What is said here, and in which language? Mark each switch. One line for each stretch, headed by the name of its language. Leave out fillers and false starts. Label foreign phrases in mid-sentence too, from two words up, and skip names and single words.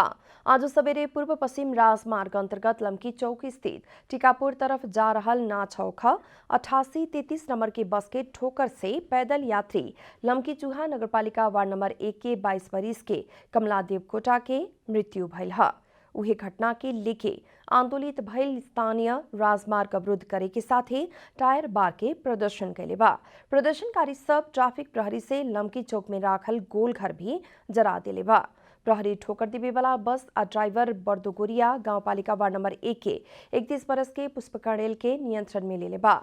Bhojpuri: आज सवेरे पूर्व पश्चिम राजमार्ग अंतर्गत लम्की चौक स्थित टीकापुर तरफ जा रहल ना-6 8833 नंबर के बस के ठोकर से पैदल यात्री लम्की चूहा नगरपालिका वार्ड नंबर 1 के 22 वर्ष के कमला देव कोटा के मृत्यु भइल है। उहे घटना के लेके आंदोलित भइल स्थानीय राजमार्ग अवरुद्ध करे के साथे टायर बार के प्रदर्शन कैले बा। प्रदर्शनकारी सब ट्रैफिक प्रहरी से लमकी चौक में राखल गोल घर भी जरा देले बा। प्रहरी ठोकर देवे वाला बस आ ड्राइवर बर्दोगोरिया गांवपालिका वार्ड नंबर 1 के 31 बरस के पुष्पकर्णेल के नियंत्रण में लेले बा।